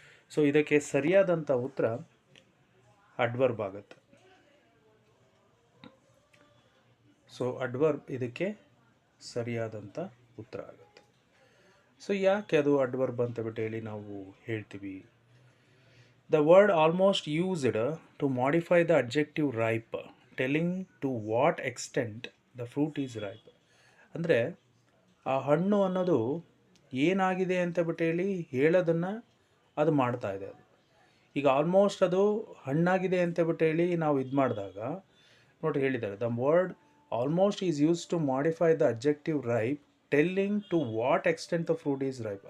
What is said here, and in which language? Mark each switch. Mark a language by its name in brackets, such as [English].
[Kannada] So ಇದಕ್ಕೆ ಸರಿಯಾದಂಥ ಉತ್ತರ ಅಡ್ವರ್ಬ್ ಆಗುತ್ತೆ. ಸೊ ಅಡ್ವರ್ಬ್ ಇದಕ್ಕೆ ಸರಿಯಾದಂಥ ಉತ್ತರ ಆಗುತ್ತೆ. ಸೊ ಯಾಕೆ ಅದು ಅಡ್ವರ್ಬ್ ಅಂತ ಬಿಟ್ಟು ಹೇಳಿ ನಾವು ಹೇಳ್ತೀವಿ? [English] The word almost used to modify the adjective ripe, telling to what extent the fruit is ripe. [Kannada] ಅಂದರೆ ಆ ಹಣ್ಣು ಅನ್ನೋದು ಏನಾಗಿದೆ ಅಂತ ಬಿಟ್ಟು ಹೇಳಿ ಹೇಳೋದನ್ನು ಅದು ಮಾಡ್ತಾ ಇದೆ. ಅದು ಈಗ ಆಲ್ಮೋಸ್ಟ್ ಅದು ಹಣ್ಣಾಗಿದೆ ಅಂತ ಬಿಟ್ಟು ಹೇಳಿ ನಾವು ಇದು ಮಾಡಿದಾಗ ನೋಡಿ ಹೇಳಿದ್ದಾರೆ, [English] The word almost is use to modify the objective ripe telling to what extent the fruit is ripe.